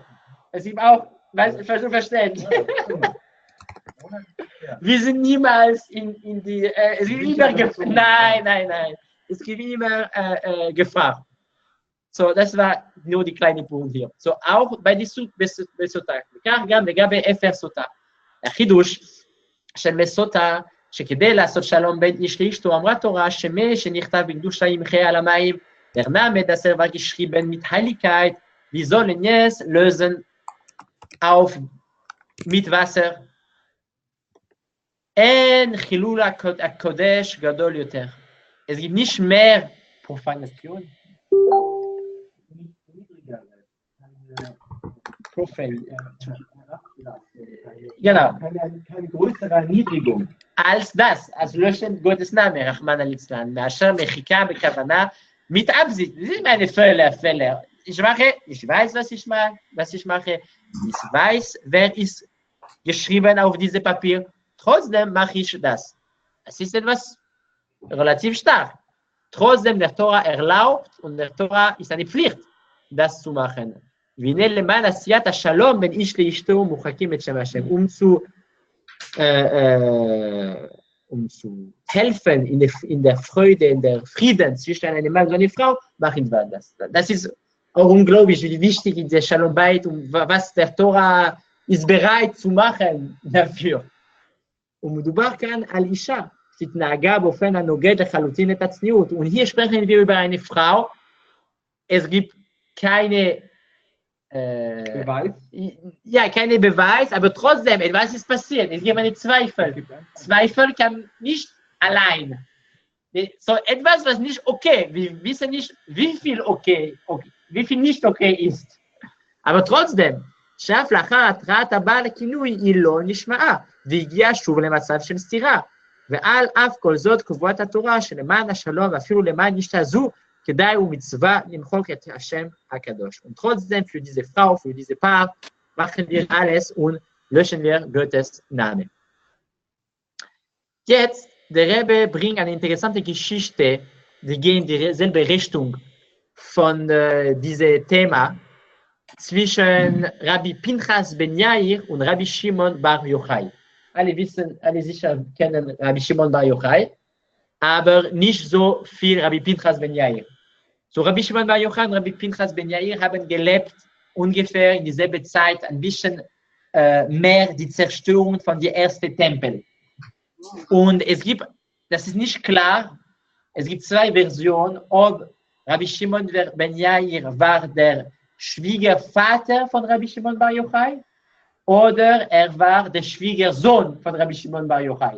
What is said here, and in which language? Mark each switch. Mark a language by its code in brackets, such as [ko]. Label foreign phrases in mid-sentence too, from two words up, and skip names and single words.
[de] Es gibt auch, verstehen. Ja. Wir sind niemals in die, es gibt immer Gefahr. Nein. Es gibt immer Gefahr. So, das war nur die kleine Punkt hier. So, auch bei die [he] בסוטה. וכך גם לגבי אפר סוטה. החידוש של מסוטה, שכדי לעשות שלום בין איש לאשתו, אמרה תורה שמה שנכתב בקדושה ימחה על המים, [de] der Name, dass war geschrieben mit Heiligkeit, wir sollen es lösen auf mit Wasser. [he] אין חילול הקודש גדול יותר. [de] Es gibt nicht mehr Profanation. Genau. Keine größere Erniedrigung. Als das, als Löschen Gottes Name, [ar] رحمن الإسلام, [he] מאשר מחיקה בכוונה, [de] mit Absicht. Das ist meine Fehler. Ich weiß, was ich mache. Ich weiß, wer ist geschrieben auf diesem Papier. Trotzdem mache ich das. Es ist etwas relativ stark. Trotzdem, der Tora erlaubt und der Tora ist eine Pflicht, das zu machen. [he] והנה למען עשיית השלום בין איש לאשתו מוחקים את שם השם. [de] Um zu helfen in der Freude, in der Frieden zwischen einem Mann und einer Frau, machen wir das. Das ist auch unglaublich, wie wichtig ist der [he] שלום בית [de] und was der Tora ist bereit zu machen dafür. [he] ומדובר כאן על אישה שהתנהגה באופן הנוגד לחלוטין את הצניעות. [de] Und hier sprechen wir über eine Frau. Es gibt keine Beweis? Ja, keine Beweis, aber trotzdem, etwas ist passiert. Es gibt einen Zweifel. Zweifel kann nicht allein. So etwas, was nicht okay. Wir wissen nicht, wie viel wie viel nicht okay ist. Aber trotzdem, [he] שאף לאחר התראת הבעל לכינוי היא לא נשמעה, והגיעה שוב למצב של סתירה. ועל אף כל זאת קובעת התורה שלמען השלום ואפילו למען אשתה זו, כדאי ומצווה למחוק את השם הקדוש. [de] Und trotzdem für diese Frau, für diese Paar, machen wir alles und löschen wir Gottes Name. Jetzt, der Rebbe bringt eine interessante Geschichte, die geht in dieselbe Richtung von diesem Thema, zwischen Rabbi Pinchas ben Yair und Rabbi Shimon bar Yochai. Alle sicher kennen Rabbi Shimon bar Yochai, aber nicht so viel Rabbi Pinchas ben Yair. So Rabbi Shimon bar Yochai und Rabbi Pinchas ben Yair haben gelebt ungefähr in dieselbe Zeit, ein bisschen mehr die Zerstörung von dem ersten Tempel. Und das ist nicht klar, es gibt zwei Versionen, ob Rabbi Shimon ben Yair war der Schwiegervater von Rabbi Shimon bar Yochai oder er war der Schwiegersohn von Rabbi Shimon bar Yochai.